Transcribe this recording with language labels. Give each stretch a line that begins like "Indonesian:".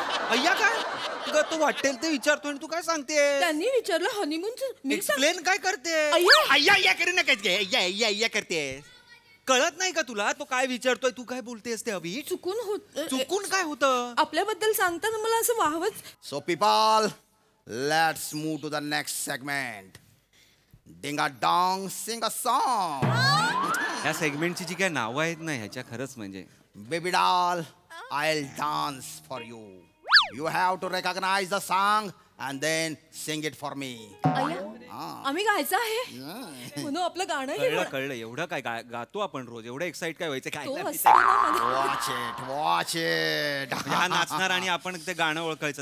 Marathi: अय्या काय तुला तो वाटेल ते विचारतो आणि तू काय सांगते. त्यांनी विचारलं हनीमूनचं. मी एक्सप्लेन काय करते. अय्या. अय्या करू नका. अय्या करते. कळत नाही का तुला तो काय विचारतोय, तू काय बोलतेस ते. अभि चुकून होत. चुकून काय होतं. आपल्याबद्दल सांगताना मला असं वाहवच.
English: So people, let's move to the next segment. Ding a dong, sing a song.
Marathi: या सेगमेंटची जी काय नावं आहेत ना ह्याच्या खरंच म्हणजे.
English: Baby doll, I'll dance for you. You have to recognize the song and then sing it for me.
Marathi: आम्ही गायचं आहे म्हणून आपलं गाणं हे कळलं कळलं. एवढं काय गातो आपण रोज. एवढं एक्साइट काय व्हायचं काय. तो असतो ना मध्ये.
English: Watch it, watch it.
Marathi: म्हणजे हा नाचणार आणि आपण ते गाणं ओळखायचं.